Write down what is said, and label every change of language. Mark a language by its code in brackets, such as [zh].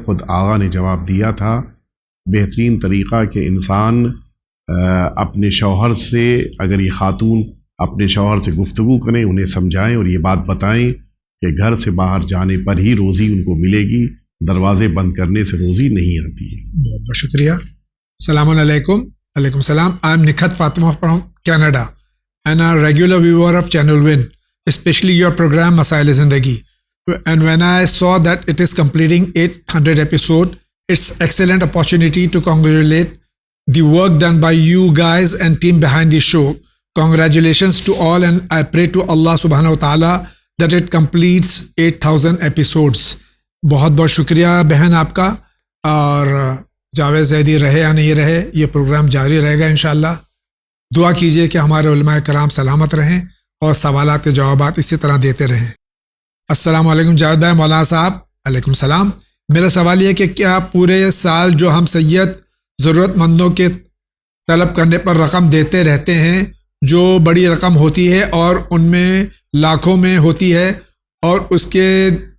[ur] خود آغا نے جواب دیا تھا. بہترین طریقہ کہ انسان اپنے شوہر سے، اگر یہ خاتون اپنے شوہر سے گفتگو کریں، انہیں سمجھائیں اور یہ بات بتائیں کہ گھر سے باہر جانے پر ہی روزی ان کو ملے گی، دروازے بند کرنے سے روزی نہیں آتی ہے. بہت بہت شکریہ. السلام علیکم. Alaikum salam. [en] I am Nikhat Fatima from Canada and a regular viewer of Channel Win, especially your program Masail-e-Zindagi. And when I saw that it is completing 800 episode, it's excellent opportunity to congratulate the work done by you guys and team behind the show. Congratulations to all, and I pray to Allah subhanahu wa ta'ala that it completes 8,000 episodes. [ur] بہت بہت شکریہ بہن آپ کا. اور جاوید زیدی رہے یا نہیں رہے یہ پروگرام جاری رہے گا انشاءاللہ. دعا کیجئے کہ ہمارے علماء کرام سلامت رہیں اور سوالات کے جوابات اسی طرح دیتے رہیں. السلام علیکم جاوید بھائی. مولانا صاحب علیکم السلام. میرا سوال یہ کہ کیا پورے سال جو ہم سید ضرورت مندوں کے طلب کرنے پر رقم دیتے رہتے ہیں، جو بڑی رقم ہوتی ہے اور ان میں لاکھوں میں ہوتی ہے، اور اس کے